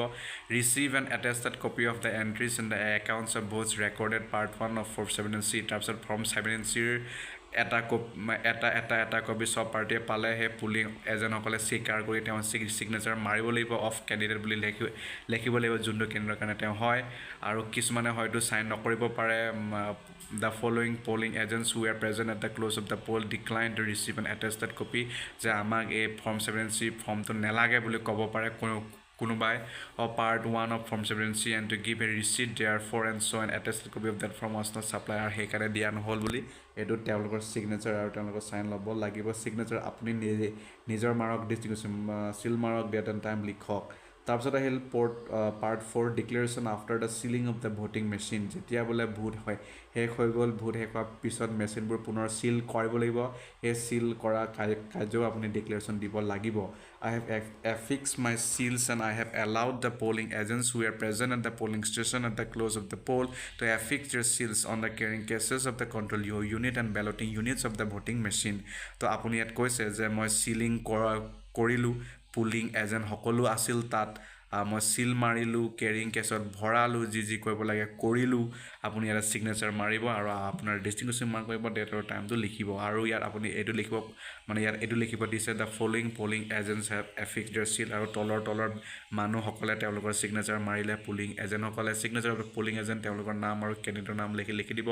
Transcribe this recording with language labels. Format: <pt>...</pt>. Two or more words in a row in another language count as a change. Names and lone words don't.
<en>receive and attested copy of the entries in the accounts of votes recorded part 1 of Form 17C.</en> <as>তাৰপিছত Form 17Cৰ এটা কপি চব পাৰ্টিয়ে পালে সেই পুলিং এজেণ্টসকলে স্বীকাৰ কৰি তেওঁ ছিগনেচাৰ মাৰিব লাগিব,</as> <en>of candidate</en> <as>বুলি লিখিব লাগিব যোনটো কেণ্ডিডেটৰ কাৰণে তেওঁ হয়। আৰু কিছুমানে হয়তো চাইন নকৰিব পাৰে।</as> <en>The following polling agents who were present at the close of the poll declined to receive an attested copy,</en> <as>যে আমাক এই Form 17C ফৰ্মটো নেলাগে বুলি ক'ব পাৰে কোনোবাই,</as> <en>of part 1 of Form 17C and to give a receipt therefore and so an attested copy of that form was not supplied,</en> <as>আৰু সেইকাৰণে দিয়া নহ'ল বুলি এইটো তেওঁলোকৰ ছিগনেচাৰ আৰু তেওঁলোকৰ চাইন ল'ব লাগিব। ছিগনেচাৰ আপুনি নিজৰ মাৰক,</as> <en>distinguishing seal</en> <as>মাৰক,</as> <en>date and time</en> <as>লিখক। তাৰপিছত আহিল</as> <en>part 4 declaration after the sealing of the voting machine.</en> <as>যেতিয়া বোলে ভোট শেষ হৈ গ'ল, ভোট শেষ হোৱাৰ পিছত মেচিনবোৰ পুনৰ চিল কৰিব লাগিব, সেই চিল কৰা কাৰ্যও আপুনি ডিক্লেৰেশ্যন দিব লাগিব।</as> <en>I have affixed my seals and I have allowed the polling agents who were present at the polling station at the close of the poll to affix their seals on the carrying cases of the control unit and balloting units of the voting machine.</en> <as>তো আপুনি ইয়াত কৈছে যে মই চিলিং কৰিলোঁ, পুলিং এজেণ্ট সকলো আছিল তাত, মই চিল মাৰিলোঁ,</as> <en>carrying case</en> <as>ভৰালোঁ, যি কৰিব লাগে কৰিলোঁ, আপুনি ইয়াত ছিগনেচাৰ মাৰিব আৰু আপোনাৰ</as> <en>distinguishing mark</en> <as>কৰিব, ডেট আৰু টাইমটো লিখিব। আৰু ইয়াত আপুনি এইটো লিখিব, মানে ইয়াত এইটো লিখিব দিছে</as> <en>the following polling agents have affixed their seal,</en> <as>আৰু তলৰ মানুহসকলে তেওঁলোকৰ ছিগনেচাৰ মাৰিলে, পলিং এজেণ্টসকলে</as> <en>signature of polling agent</en> <as>তেওঁলোকৰ নাম আৰু কেণ্ডিডেটৰ নাম লিখি দিব।</as>